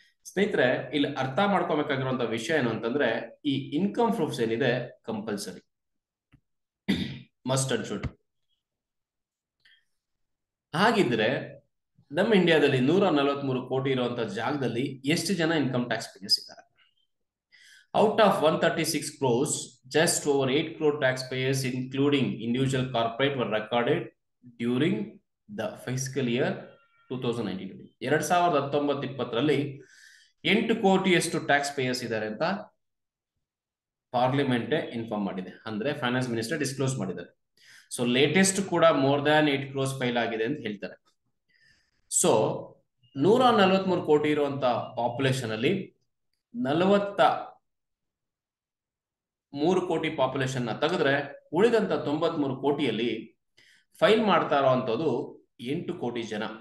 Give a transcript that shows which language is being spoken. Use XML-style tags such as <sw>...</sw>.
<kn>ಸ್ನೇಹಿತರೆ, ಇಲ್ಲಿ ಅರ್ಥ ಮಾಡ್ಕೋಬೇಕಾಗಿರುವಂತ ವಿಷಯ ಏನು ಅಂತಂದ್ರೆ, ಈ ಇನ್ಕಮ್ ಪ್ರೂಫ್ಸ್ ಏನಿದೆ ಕಂಪಲ್ಸರಿ,</kn> <en>Must and should.</en> <kn>ಹಾಗಿದ್ರೆ ನಮ್ಮ ಇಂಡಿಯಾದಲ್ಲಿ 143 ಕೋಟಿ ಇರುವಂತ ಜಾಗದಲ್ಲಿ ಎಷ್ಟು ಜನ ಇನ್ಕಮ್ ಟ್ಯಾಕ್ಸ್ ಪೇಯರ್ಸ್ ಇದ್ದಾರೆ?</kn> <en>Out of 136 crores, just over 8 crore taxpayers including individual corporate were recorded during the fiscal year 2019.</en> <kn>2019-20 8 ಕೋಟಿಯಷ್ಟು tax payers ಇದ್ದಾರೆ ಅಂತ ಪಾರ್ಲಿಮೆಂಟ್ ಇನ್ಫಾರ್ಮ್ ಮಾಡಿದೆ, ಅಂದ್ರೆ ಫೈನಾನ್ಸ್ ಮಿನಿಸ್ಟರ್ ಡಿಸ್ಕ್ಲೋಸ್ ಮಾಡಿದ್ದಾರೆ. ಸೊ ಲೇಟೆಸ್ಟ್ ಕೂಡ ಮೋರ್ ದ್ಯಾನ್ 8 crores ಫೈಲ್ ಆಗಿದೆ ಅಂತ ಹೇಳ್ತಾರೆ. ಸೊ 143 ಕೋಟಿ ಇರುವಂತ ಪಾಪ್ಯುಲೇಷನ್ ಅಲ್ಲಿ 43 ಕೋಟಿ ಪಾಪ್ಯುಲೇಷನ್ ನ ತೆಗೆದ್ರೆ ಉಳಿದಂತ 93 ಕೋಟಿಯಲ್ಲಿ ಫೈಲ್ ಮಾಡ್ತಾ ಇರೋಂಥದ್ದು 8 ಕೋಟಿ ಜನ.</kn>